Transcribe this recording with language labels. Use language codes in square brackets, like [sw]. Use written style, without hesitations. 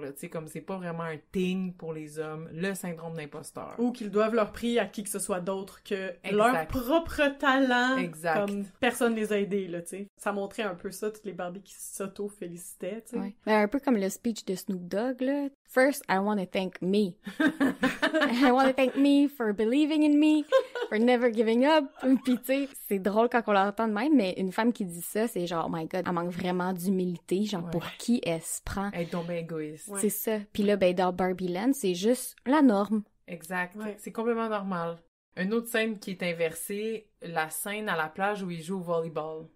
[fr] Tu sais, comme c'est pas vraiment un thing pour les hommes, le syndrome d'imposteur. Ou qu'ils doivent leur prix à qui que ce soit d'autre que leur propre talent. Exact. Comme personne les a aidés, là, tu sais. Ça montrait un peu ça, toutes les Barbies qui s'auto-félicitaient, tu sais. Ouais. Ben, un peu comme le speech de Snoop Dogg, là. [en] First, I want to thank me. I want to thank me for believing in me, for never giving up. [fr] Puis, tu sais, c'est drôle quand on l'entend de même, mais une femme qui dit ça, c'est genre, [en] oh my God, [fr] elle manque vraiment d'humilité. Genre, pour qui elle se prend? Elle est tombée égoïste. C'est ça. Puis là, ben, dans Barbie Land, c'est juste la norme. Exact. C'est complètement normal. Une autre scène qui est inversée, la scène à la plage où ils jouent au volleyball.